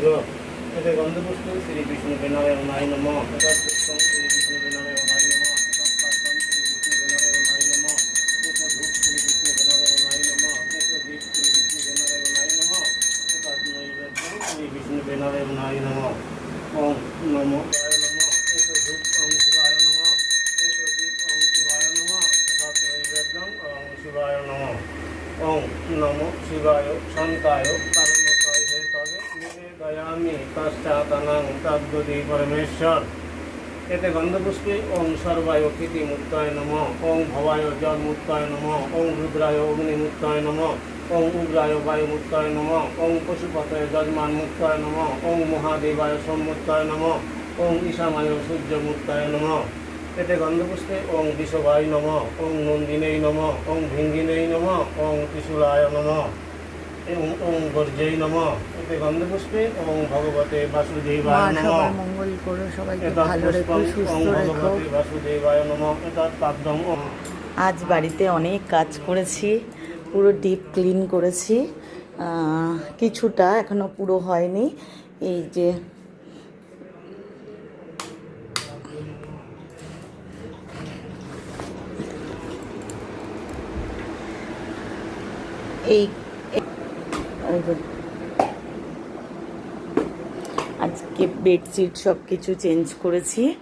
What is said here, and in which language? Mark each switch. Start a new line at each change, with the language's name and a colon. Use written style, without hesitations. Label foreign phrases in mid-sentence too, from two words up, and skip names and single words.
Sanskrit: এতে গন্ধপুষ্পে শ্রী বিষ্ণুবে নারায়ণায় নমঃ। শ্রী বিষ্ণুবে নারায়ণায় নমঃ। নারায়ণায় নমঃ। ওম নমো শিবায় নমঃ। এসো ধূপ ওম শিবায় নমঃ। এসো দীপ ওম শিবায় নমঃ। নৈবেদ্যং ওম শিবায় নমঃ। ওম নমো শিবায় শান্তায় কারণতয় হেতবে নিবেদয়ামি পশ্চাৎনাং তদ্গতি পরমেশ্বর। এতে গন্ধপুষ্পে ওম সর্বায় কীর্তিমূর্তায় নমঃ। ওম ভবায় জলমূর্তায় নমঃ। ওম রুদ্রায় অগ্নিমূর্তায় নমঃ। ওম উগ্রায় বায়ুমূর্তায় নমঃ। ওম পশুপতয়ে যজমানমূর্তায় নমঃ। ওম মহাদেবায় সোমমূর্তায় নমঃ। ওম ঈশামায় সূর্যমূর্তায় নমঃ। এতে গন্ধপুষ্পে ওম বিষবায় নমঃ। ওম নন্দিনেই নমঃ। ওম ভিঙ্গিনেই নমঃ। ওম ত্রিশূলায় নমঃ। ওম গর্জেই নমঃ। এতে গন্ধপুষ্পে ওম ভগবতে বাসুদেবায় নমঃ।
Bangla: সবার মঙ্গল করো, সবাইকে ভালো রেখো, সুস্থ রেখো।
Sanskrit: বাসুদেবায় নমঃ। এতৎ পাদ্যম।
Bangla: আজ বাড়িতে অনেক কাজ করেছি, পুরো
English: deep clean
Bangla: করেছি, কিছুটা এখনো পুরো হয়নি। এই যে এই আজকে বেডশিট সব কিছু চেঞ্জ করেছি।